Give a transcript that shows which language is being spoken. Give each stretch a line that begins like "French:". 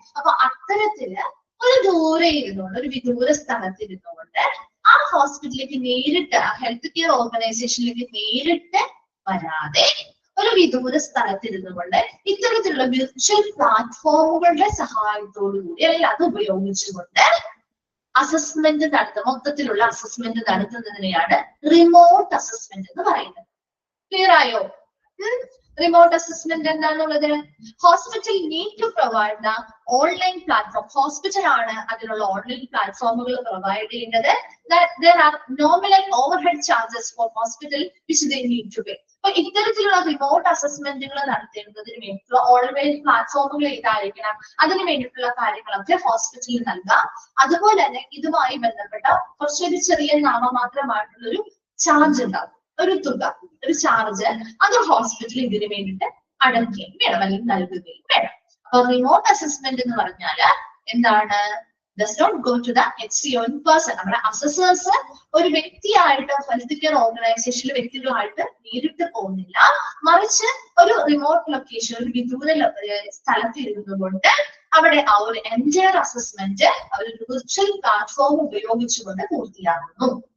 Malayalam: അപ്പൊ അത്തരത്തില് ഒരു ദൂരെ ഇരുന്നുകൊണ്ട്, ഒരു വിദൂര സ്ഥലത്തിരുന്നുകൊണ്ട് ആ ഹോസ്പിറ്റലിലേക്ക് നേരിട്ട്, ആ ഹെൽത്ത് കെയർ ഓർഗനൈസേഷനിലേക്ക് നേരിട്ട് വരാതെ ഒരു വിദൂര സ്ഥലത്തിരുന്നുകൊണ്ട് ഇത്തരത്തിലുള്ള വിർച്വൽ പ്ലാറ്റ്ഫോമുകളുടെ സഹായത്തോടു കൂടി, അല്ലെങ്കിൽ അത് ഉപയോഗിച്ചുകൊണ്ട് അസസ്മെന്റ് നടത്തുക, മൊത്തത്തിലുള്ള അസസ്മെന്റ് നടത്തുന്നതിനെയാണ് റിമോട്ട് അസസ്മെന്റ് എന്ന് പറയുന്നത്. ക്ലിയർ ആയോ?
English: remote assessment
Malayalam: എന്താണുള്ളത്?
English: Hospital need to provide the online platform.
Malayalam: Hospital ആണ് അതിനുള്ള ഓൺലൈൻ പ്ലാറ്റ്ഫോമുകൾ പ്രൊവൈഡ് ചെയ്യുന്നത്.
English: There are nominal overhead charges for hospital which they need to pay.
Malayalam: അപ്പൊ ഇത്തരത്തിലുള്ള റിമോട്ട് അസസ്മെന്റുകൾ നടത്തേണ്ടതിന് വേണ്ടിയിട്ടുള്ള ഓൺലൈൻ പ്ലാറ്റ്ഫോമുകൾ ഏതായിരിക്കണം, അതിന് വേണ്ടിയിട്ടുള്ള കാര്യങ്ങളൊക്കെ ഹോസ്പിറ്റലിൽ നൽകാം. അതുപോലെ തന്നെ ഇതുമായി ബന്ധപ്പെട്ട കുറച്ചൊരു ചെറിയ നാമമാത്രമായിട്ടുള്ള ഒരു ചാർജ് ഉണ്ടാകും, ഒരു തുക, ഒരു ചാർജ് അത് ഹോസ്പിറ്റൽ ഇതിന് വേണ്ടിയിട്ട് അടയ്ക്കുകയും വേണം, അല്ലെങ്കിൽ നൽകുകയും വേണം. അപ്പൊ റിമോട്ട് അസസ്മെന്റ് എന്ന് പറഞ്ഞാല് എന്താണ്?
English: does not go to the HCO in person.
Malayalam: നമ്മുടെ അസസേഴ്സ് ഒരു വ്യക്തിയായിട്ട്, ഹെൽത്ത് കെയർ ഓർഗനൈസേഷനിലെ വ്യക്തികളായിട്ട് നേരിട്ട് പോകുന്നില്ല, മറിച്ച് ഒരു റിമോട്ട് ലൊക്കേഷൻ, ഒരു വിദൂര സ്ഥലത്ത് ഇരുന്നുകൊണ്ട് അവിടെ ആ ഒരു എൻറ്റയർ അസസ്മെന്റ് ഒരു വിർച്വൽ പ്ലാറ്റ്ഫോം ഉപയോഗിച്ചുകൊണ്ട് പൂർത്തിയാക്കുന്നു.